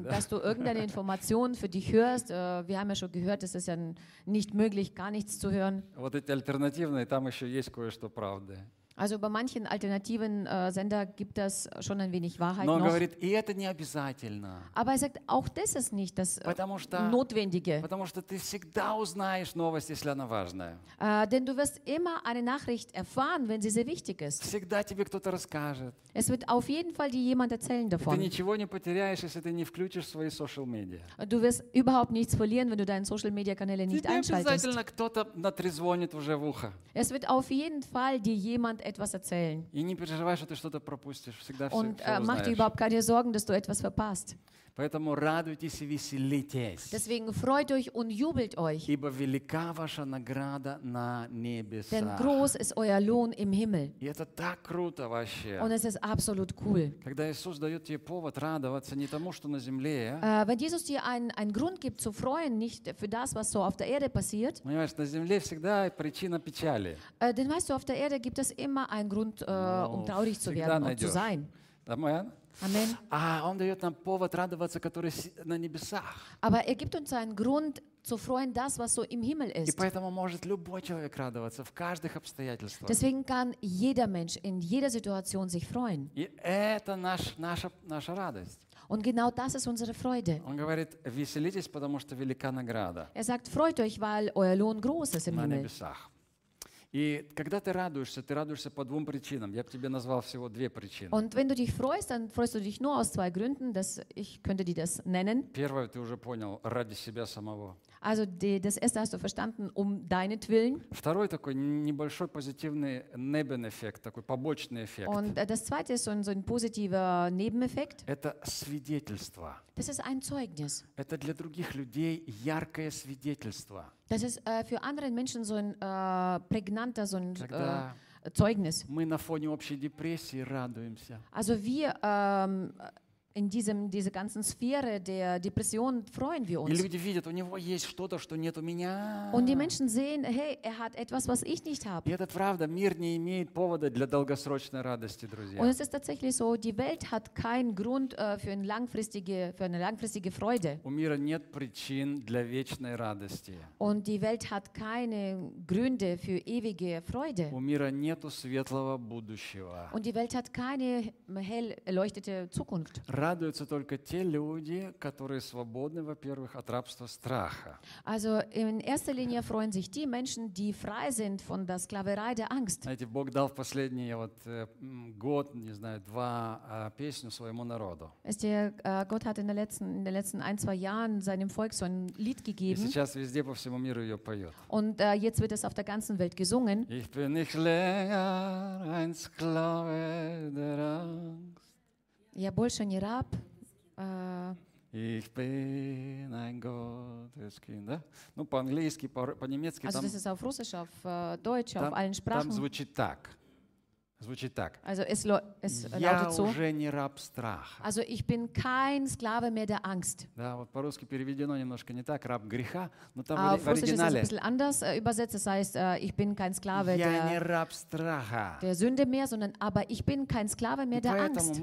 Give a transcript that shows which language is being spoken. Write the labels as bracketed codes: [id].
[ru] Да? [de] Dass du irgendeine Information für dich hörst. Wir haben ja schon gehört, es ist ja nicht möglich, gar nichts zu hören. [ru] Вот эти альтернативные, там еще есть кое-что правды. [de] Also bei manchen alternativen Sender gibt es schon ein wenig Wahrheit. [ru] Но он [de] noch. [ru] Говорит, и это не обязательно. [de] Aber er sagt, auch das ist nicht das Notwendige. [ru] Потому что ты всегда узнаешь новость, если она важная. [de] Denn du wirst immer eine Nachricht erfahren, wenn sie sehr wichtig ist. [ru] Всегда тебе кто-то расскажет. [de] Es wird auf jeden Fall dir jemand erzählen davon. [ru] Ты ничего не потеряешь, если ты не включишь свои social media. [de] Du wirst überhaupt nichts verlieren, wenn du deine social media Kanäle nicht einschaltest. [ru] Тебе обязательно кто-то натрезвонит уже в ухо. [de] Es wird auf jeden Fall dir jemand etwas erzählen. [ru] И не переживай, что ты что-то пропустишь. Всегда [de] und [ru] все [de] mach dir überhaupt keine Sorgen, dass du etwas verpasst. [ru] Поэтому радуйтесь и веселитесь. [de] Deswegen freut euch und jubelt euch. [ru] Ибо велика ваша награда на небесах. [de] Denn groß ist euer Lohn im Himmel. [ru] И это так круто вообще. [de] Und es ist absolut cool. [ru] Когда Иисус дает тебе повод радоваться не тому, что на земле. [de] Wenn Jesus dir einen Grund gibt zu freuen, nicht für das, was so auf der Erde passiert. [ru] Понимаешь, на земле всегда причина печали. [de] Denn weißt du, auf der Erde gibt es immer einen Grund, um traurig zu werden und zu sein. Amen. Amen. [ru] А он дает нам повод радоваться, который на небесах. [de] Aber er gibt uns einen Grund zu freuen, das, was so im Himmel ist. [ru] И поэтому может любой человек радоваться в каждых обстоятельствах. [de] Deswegen kann jeder Mensch in jeder Situation sich freuen. [ru] И это наша радость. [de] Und genau das ist unsere Freude. [ru] Он говорит, веселитесь, потому что велика награда. [de] Er sagt, freut euch, weil euer Lohn groß ist im Himmel. [ru] На небесах. И когда ты радуешься по двум причинам. Я бы тебе назвал всего две причины. [de] Und wenn du dich freust, dann freust du dich nur aus zwei Gründen, dass ich könnte dir das nennen. [ru] Первое, ты уже понял, ради себя самого. [de] Also das erste hast du verstanden, um deinetwillen. [ru] Второй такой небольшой позитивный Nebeneffekt, такой побочный эффект. [de] Und das zweite ist so ein positiver Nebeneffekt. [ru] Это свидетельство. [de] Das ist ein Zeugnis. [ru] Это для других людей яркое свидетельство. [de] Das ist für andere Menschen so ein prägnanter, so ein Zeugnis. [ru] Мы на фоне общей депрессии радуемся. [de] Also wir in dieser ganzen Sphäre der Depression freuen wir uns. [ru] И люди видят, у него есть что-то, что нет у меня. [de] Und die Menschen sehen, hey, er hat etwas, was ich nicht habe. [ru] И это правда, мир не имеет повода для долгосрочной радости, друзья. [de] Und es ist tatsächlich so, die Welt hat keinen Grund für eine langfristige Freude. [ru] У мира нет причин для вечной радости. [de] Und die Welt hat keine Gründe für ewige Freude. [ru] У мира нету светлого будущего. [de] Und die Welt hat keine hell erleuchtete Zukunft. [ru] Радуются только те люди, которые свободны, во-первых, от рабства страха. [de] Also in erster Linie freuen sich die Menschen, die frei sind von der Sklaverei der Angst. [ru] Знаете, Бог дал в последний вот год, не знаю, два песню своему народу. [de] Gott hat in den letzten ein, zwei Jahren seinem Volk so ein Lied gegeben. [ru] И сейчас везде по всему миру ее поют. [de] Und jetzt wird es auf der ganzen Welt gesungen. Ich bin nicht länger ein Sklave der Angst. [ru] Я больше не раб. [de] Ich bin ein Gottes Kind, [ru] да? Ну, по-английски, по-немецки. [de] Also, das ist auf Russisch, auf Deutsch, auf allen Sprachen. [ru] Там звучит так. Звучит так. [de] Also, es lautet so. [ru] Я уже не раб страха. [de] Also, ich bin kein Sklave mehr der Angst. [ru] Да, вот по-русски переведено немножко не так, раб греха. Но там в оригинале. [de] Ist ein bisschen anders übersetzt. Das heißt, ich bin kein Sklave der Sünde mehr, sondern aber ich bin kein Sklave mehr der Angst.